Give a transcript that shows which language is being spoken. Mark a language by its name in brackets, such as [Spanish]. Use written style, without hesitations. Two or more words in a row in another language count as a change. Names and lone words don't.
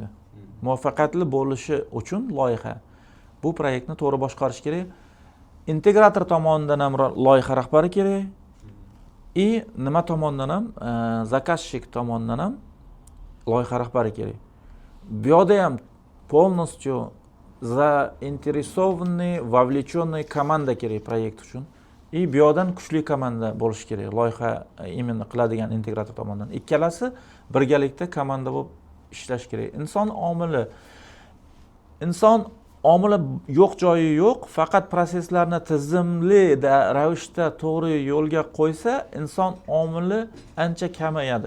[Uzbek] Muvaffaqiyatli bo'lishi uchun loyiha bu proyektni to'g'ri boshqarish kerak. Integrator tomonidan ham loyiha rahbari kerak. Nima tomonidan ham, zakazchik tomonidan ham loyiha rahbari kerak. Bu yerda ham [Russian] полностью заинтересованный, вовлеченный [Uzbek] komanda kerak proyekt uchun. Bu yerdan kuchli komanda bo'lishi kerak. Loyiha именно qiladigan integrator tomonidan. Ikkalasi birgalikda komanda bo'lib ishlash kerak. Inson omili yo'q joyi yo'q, faqat proseslarni tizimli ravishda to'g'ri yo'lga qo'ysa, inson omili ancha kamayadi.